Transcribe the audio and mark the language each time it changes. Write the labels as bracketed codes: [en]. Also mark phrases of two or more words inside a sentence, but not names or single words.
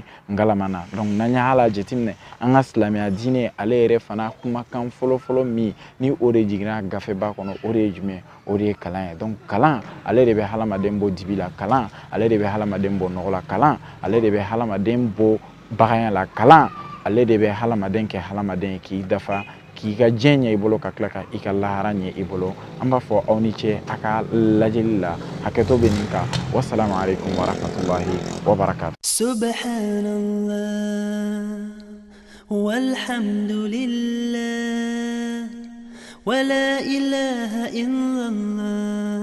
[bm] ngalama na donc n'an ye hala jateminɛ an ka silamɛya diinɛ ale yɛrɛ fana kumakan fɔlɔ min ni o de jiginna gafeba kɔnɔ o de ye jumɛn o de ye kalan ye donc kalan ale de bɛ hadamaden bɔ dibi la kalan ale de bɛ hadamaden bɔ nɔgɔ la kalan ale de bɛ hadamaden bɔ baganya la kalan ale de bɛ hadamaden kɛ hadamaden ye k'i dafa k'i ka diɲɛ ɲɛ i bolo ka tila ka i ka lahara ɲɛ i bolo an b'a fɔ aw ni ce a ka lajɛli la hakɛto bɛ nin kan [ar] والسلام عليكم ورحمة الله وبركاته سبحان الله والحمد لله ولا إله إلا الله